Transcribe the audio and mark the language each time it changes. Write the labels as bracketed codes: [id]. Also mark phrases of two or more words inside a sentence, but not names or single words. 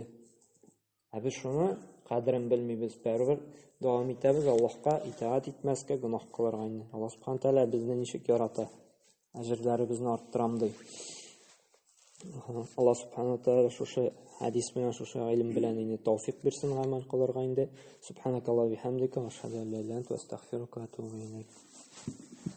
[tt] Ә без шуны кадерен белмибез, бәрбер дәвам итәбез Аллаһка итаат итмәскә, гөнаһ кылырга инде. Аллаһ Субхана Тәгалә безне ничек ярата? Әҗрләребезне арттырам ди. Аллаһ Субхана Тәгалә шушы хадис белән, шушы илм белән инде тауфик бирсен гамәл кылырга инде. [ar] سبحانك اللهم وبحمدك، أشهد أن لا إله إلا أنت، أستغفرك وأتوب إليك.